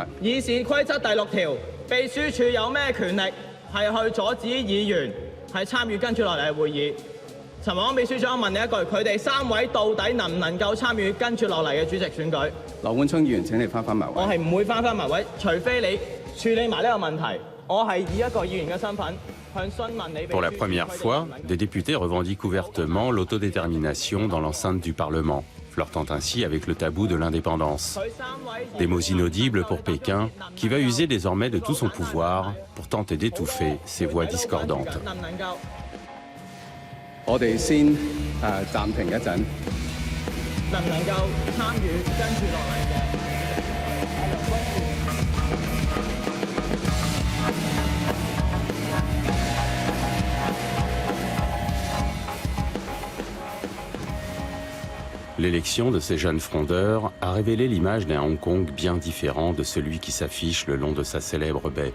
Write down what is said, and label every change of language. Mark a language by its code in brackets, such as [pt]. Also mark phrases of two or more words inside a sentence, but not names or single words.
[yue] 議事規則第6條，秘書處有咩權力係去阻止議員係參與跟住落嚟嘅會議？陳宏安秘書長，我問你一句，佢哋3位到底能唔能夠參與跟住落嚟嘅主席選舉？羅冠聰議員，請你翻埋位。我係唔會翻埋位，除非你處理埋呢個問題。我係以一個議員嘅身份向詢問你。 [fr] Pour la première fois, des députés revendiquent ouvertement l'autodétermination dans l'enceinte du Parlement, flirtant ainsi avec le tabou de l'indépendance. Des mots inaudibles pour Pékin, qui va user désormais de tout son pouvoir pour tenter d'étouffer ces voix discordantes. [yue] 我哋先暫停一陣。能唔能夠參與跟住落嚟嘅？ [fr] L'élection de ces jeunes frondeurs a révélé l'image d'un Hong Kong bien différent de celui qui s'affiche le long de sa célèbre baie.